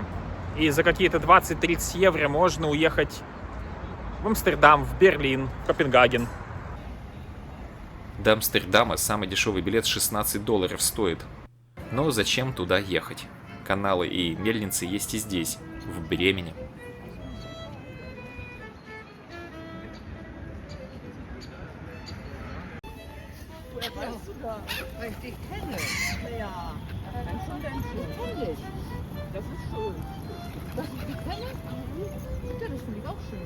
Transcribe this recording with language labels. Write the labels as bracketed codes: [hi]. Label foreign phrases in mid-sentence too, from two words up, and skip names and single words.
[ru] И за какие-то 20-30 евро можно уехать в Амстердам, в Берлин, в Копенгаген. До Амстердама самый дешевый билет $16 стоит. Но зачем туда ехать? Каналы и мельницы есть и здесь, в Бремене. [de] Weil ich dich kenne. Ja, dann schon kenn ich. Das ist schön. Dass ich dich kenne? Ja, das finde ich auch schön.